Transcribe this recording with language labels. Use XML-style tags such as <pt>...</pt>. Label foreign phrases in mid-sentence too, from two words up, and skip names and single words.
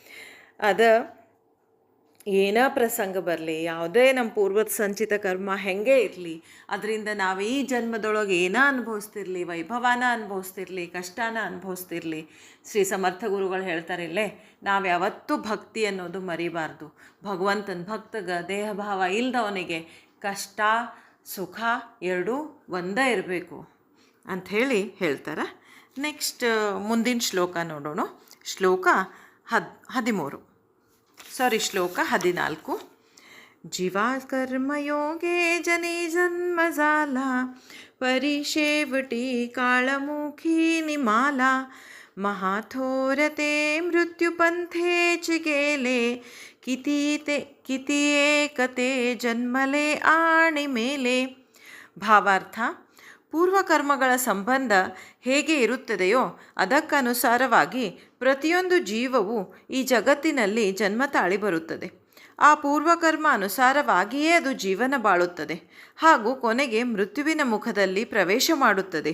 <kn>ಏನೋ ಪ್ರಸಂಗ ಬರಲಿ, ಯಾವುದೇ ನಮ್ಮ ಪೂರ್ವದ ಸಂಚಿತ ಕರ್ಮ ಹೆಂಗೆ ಇರಲಿ, ಅದರಿಂದ ನಾವು ಈ ಜನ್ಮದೊಳಗೆ ಏನೋ ಅನುಭವಿಸ್ತಿರ್ಲಿ, ವೈಭವನ ಅನುಭವಿಸ್ತಿರ್ಲಿ, ಕಷ್ಟನ ಅನುಭವಿಸ್ತಿರ್ಲಿ, ಶ್ರೀ ಸಮರ್ಥ ಗುರುಗಳು ಹೇಳ್ತಾರೆ ಇಲ್ಲೇ, ನಾವು ಯಾವತ್ತೂ ಭಕ್ತಿ ಅನ್ನೋದು ಮರಿಬಾರ್ದು. ಭಗವಂತನ ಭಕ್ತಗೆ ದೇಹಭಾವ ಇಲ್ದವನಿಗೆ ಕಷ್ಟ ಸುಖ ಎರಡೂ ಒಂದೇ ಇರಬೇಕು ಅಂಥೇಳಿ ಹೇಳ್ತಾರೆ. ನೆಕ್ಸ್ಟ್ ಮುಂದಿನ ಶ್ಲೋಕ ನೋಡೋಣ. ಶ್ಲೋಕ 14.</kn> <mr>जीवा कर्मयोगे जने जन्म झाला, परिशेवटी काळमुखी निमाला. महाथोरते मृत्युपंथेच गेले, किती एकते जन्मले आणि मेले.</mr> <kn>ಭಾವಾರ್ಥ: ಪೂರ್ವಕರ್ಮಗಳ ಸಂಬಂಧ ಹೇಗೆ ಇರುತ್ತದೆಯೋ ಅದಕ್ಕನುಸಾರವಾಗಿ ಪ್ರತಿಯೊಂದು ಜೀವವು ಈ ಜಗತ್ತಿನಲ್ಲಿ ಜನ್ಮ ತಾಳಿ ಬರುತ್ತದೆ. ಆ ಪೂರ್ವಕರ್ಮ ಅನುಸಾರವಾಗಿಯೇ ಅದು ಜೀವನ ಬಾಳುತ್ತದೆ ಹಾಗೂ ಕೊನೆಗೆ ಮೃತ್ಯುವಿನ ಮುಖದಲ್ಲಿ ಪ್ರವೇಶ ಮಾಡುತ್ತದೆ.</kn>